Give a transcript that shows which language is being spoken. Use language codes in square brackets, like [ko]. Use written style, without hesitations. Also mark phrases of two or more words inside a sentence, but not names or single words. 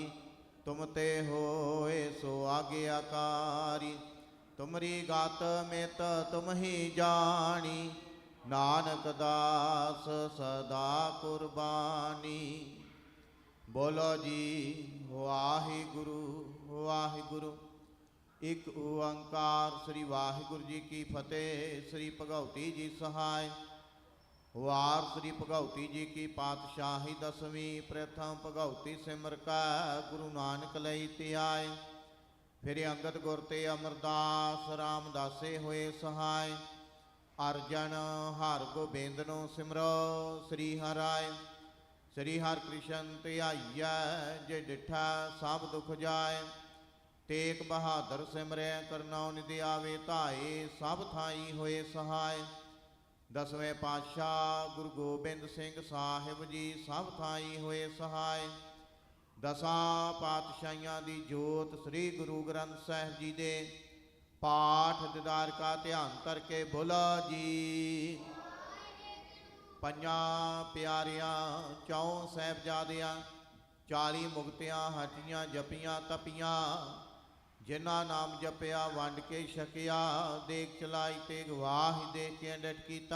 [pa] ਤੁਮ ਤੇ ਹੋਏ ਸੋ ਆਗਿਆਕਾਰੀ ਤੁਮਰੀ ਗਾਤ ਮੇਂ ਤੁਮ ਹੀ ਜਾਨੀ ਨਾਨਕ ਦਾਸ ਸਦਾ ਕੁਰਬਾਨੀ ਬੋਲੋ ਜੀ ਵਾਹਿਗੁਰੂ ਵਾਹਿਗੁਰੂ ਇੱਕ ਓਅੰਕਾਰ ਸ੍ਰੀ ਵਾਹਿਗੁਰੂ ਜੀ ਕੀ ਫ਼ਤਹਿ ਸ੍ਰੀ ਭਗਉਤੀ ਜੀ ਸਹਾਇ ਵਾਰ ਸ੍ਰੀ ਭਗਉਤੀ ਜੀ ਕੀ ਪਾਤਸ਼ਾਹੀ ਦਸਵੀਂ ਪ੍ਰਥਮ ਭਗਉਤੀ ਸਿਮਰ ਕਾ ਗੁਰੂ ਨਾਨਕ ਲਈ ਤੇ ਆਏ ਫਿਰ ਅੰਗਦ ਗੁਰ ਤੇ ਅਮਰਦਾਸ ਰਾਮਦਾਸੈ ਹੋਏ ਸਹਾਇ ਅਰਜਨ ਹਰਿ ਗੋਬਿੰਦ ਨੋ ਸਿਮਰੋ ਸ੍ਰੀ ਹਰਾਇ ਸ੍ਰੀ ਹਰਿ ਕ੍ਰਿਸ਼ਨ ਤੇ ਆਇਆ ਜੇ ਡਿੱਠਾ ਸਭ ਦੁੱਖ ਜਾਏ ਤੇਗ ਬਹਾਦਰ ਸਿਮਰੈ ਕਰਨੌ ਨਿਧਿ ਆਵੈ ਧਾਏ ਸਭ ਥਾਈਂ ਹੋਏ ਸਹਾਇ ਦਸਵੇਂ ਪਾਤਸ਼ਾਹ ਗੁਰੂ ਗੋਬਿੰਦ ਸਿੰਘ ਸਾਹਿਬ ਜੀ ਸਭ ਥਾਈਂ ਹੋਏ ਸਹਾਇ ਦਸਾਂ ਪਾਤਸ਼ਾਹੀਆਂ ਦੀ ਜੋਤ ਸ੍ਰੀ ਗੁਰੂ ਗ੍ਰੰਥ ਸਾਹਿਬ ਜੀ ਦੇ ਪਾਠ ਦੀਦਾਰ ਕਾ ਧਿਆਨ ਕਰਕੇ ਬੋਲਾ ਜੀ। ਪੰਜਾਂ ਪਿਆਰਿਆਂ 4 ਸਾਹਿਬਜ਼ਾਦਿਆਂ 40 ਮੁਕਤਿਆਂ ਹਟੀਆਂ ਜਪੀਆਂ ਤਪੀਆਂ, ਜਿਨ੍ਹਾਂ ਨਾਮ ਜਪਿਆ ਵੰਡ ਕੇ ਛਕਿਆ, ਦੇਖ ਚਲਾਈ ਤੇ ਗਵਾਹੀ ਦੇ ਕੇ ਡਟ ਕੀਤਾ।